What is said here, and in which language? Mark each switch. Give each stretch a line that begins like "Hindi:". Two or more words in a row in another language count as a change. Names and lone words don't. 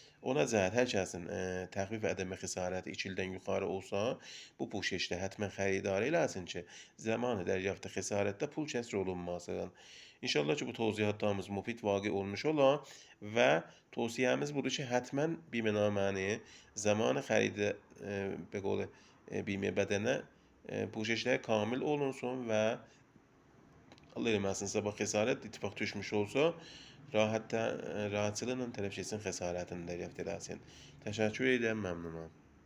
Azerbaijani: Ona cəhət hər kəsin təxfif ədəmə xəsarəti 2 ildən yuxarı olsa, bu puşeşdə həttəmən xəridarı eləsin ki, zamanı dəryaftı xəsarətdə pul kəsr olunmasın. İnşallah ki, bu tövzihatlarımız müfid vaqe olmuş ola və tövsiyəmiz budur ki, həttəmən bimenaməni zamanı xəridi
Persian: به قول بیمه بدنه
Azerbaijani: پوششler kamil olunsun ve Allah eləməsin sabah xəsarət ittifaq düşmüş olsa rahatçılığla tələf etsin xəsarətini dəryaft eləsin. Təşəkkür edirəm, məmnunam.